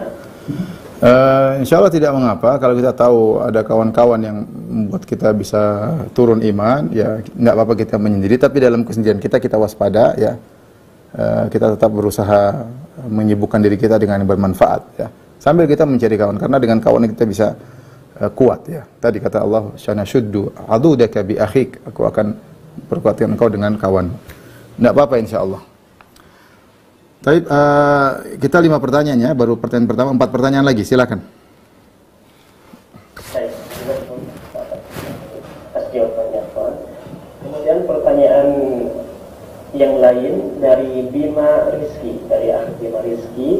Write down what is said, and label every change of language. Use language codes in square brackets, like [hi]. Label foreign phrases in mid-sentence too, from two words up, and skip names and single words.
[ar] إن شاء الله [id] tidak mengapa kalau kita tahu ada kawan-kawan yang membuat kita bisa turun iman, ya nggak apa-apa kita menyendiri, tapi dalam kesendirian kita waspada, ya. Kita tetap berusaha menyibukkan diri kita dengan yang bermanfaat, ya. Sambil kita mencari kawan, karena dengan kawan kita bisa kuat, ya. Tadi kata Allah, [ar] "سنشد عضدك بأخيك." [id] Aku akan perkuatkan engkau dengan kawan. Enggak apa-apa [ar] إن شاء الله. [id] Tapi kita 5 pertanyaannya, baru pertanyaan pertama, 4 pertanyaan lagi, silakan. Kemudian pertanyaan yang lain dari Bima Rizki, dari Ahli Bima Rizki.